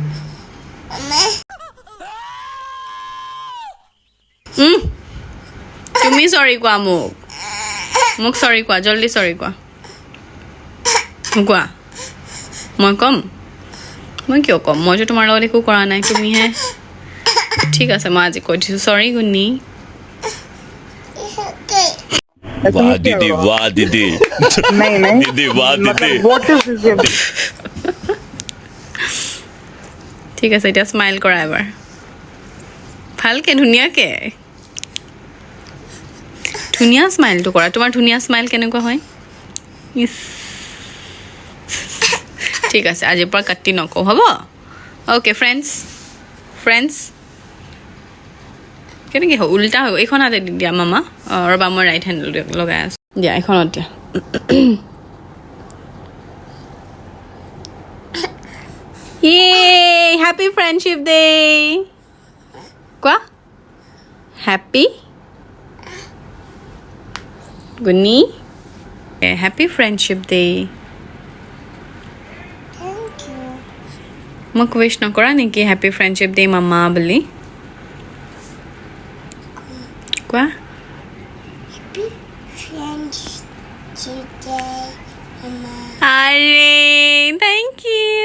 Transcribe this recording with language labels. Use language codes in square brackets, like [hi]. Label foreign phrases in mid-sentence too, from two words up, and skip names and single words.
[as] তুমি চৰি কোৱা মোক চৰি কোৱা জল্দি চৰি কোৱা কোৱা মই ক'ম মই কিয় ক'ম মইতো তোমাৰ লগত একো কৰা নাই তুমিহে ঠিক আছে মই আজি কৈ দিছোঁ চৰি গুণি [hi] वाह दीदी नहीं दीदी वाह दीदी [en] what is this [as] ঠিক আছে এতিয়া স্মাইল কৰা এবাৰ ভালকে ধুনীয়াকে ধুনীয়া স্মাইলটো কৰা তোমাৰ ধুনীয়া স্মাইল কেনেকুৱা হয় ইছ ঠিক আছে আজিৰ পৰা কাটি নকওঁ হ'ব অ'কে ফ্ৰেণ্ডছ কেনেকৈ হয় উল্টা হৈ এইখন হাতে দি দিয়া মামা ৰ'বা মই [en] right hand [as] লগাই আছোঁ দিয়া এইখনত দিয়া Yay! [en] Happy Friendship Day! Quoi? Happy? Guni? Okay, Happy Friendship Day. Thank you. [as] মোক wish নকৰা নেকি Happy Friendship Day মামা বুলি? Quoi? [en] Happy Friendship Day, Mama. Arey, thank you.